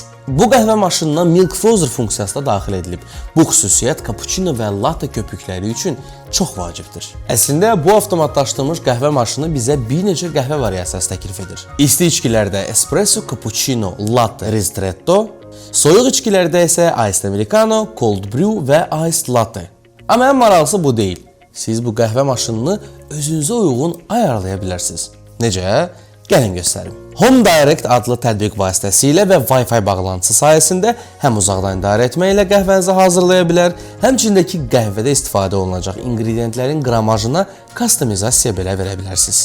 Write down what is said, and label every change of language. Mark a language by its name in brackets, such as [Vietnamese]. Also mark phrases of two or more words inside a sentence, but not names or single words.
[Azerbaijani] Bu qəhvə maşınına [English] Milk Frozer [Azerbaijani] funksiyası da daxil edilib. Bu xüsusiyyət cappuccino və latte köpükləri üçün çox vacibdir. Əslində, bu avtomatlaşdırılmış qəhvə maşını bizə bir neçə qəhvə variasiyası təklif edir. İsti içkilərdə espresso, cappuccino, latte, ristretto, soyuq içkilərdə isə [English] iced americano, cold brew [Azerbaijani] və [English] iced latte. [Azerbaijani] Amma ən maraqlısı bu deyil. Siz bu qəhvə maşınını özünüzə uyğun ayarlaya bilərsiniz. Necə? Gəlin göstərim. Home Direct adlı tətbiq vasitəsilə və Wi-Fi bağlantısı sayəsində həm uzaqdan idarə etməklə qəhvənizi hazırlaya bilər, həmçindəki qəhvədə istifadə olunacaq ingredientlərin qramajına customizasiya belə verə bilərsiniz.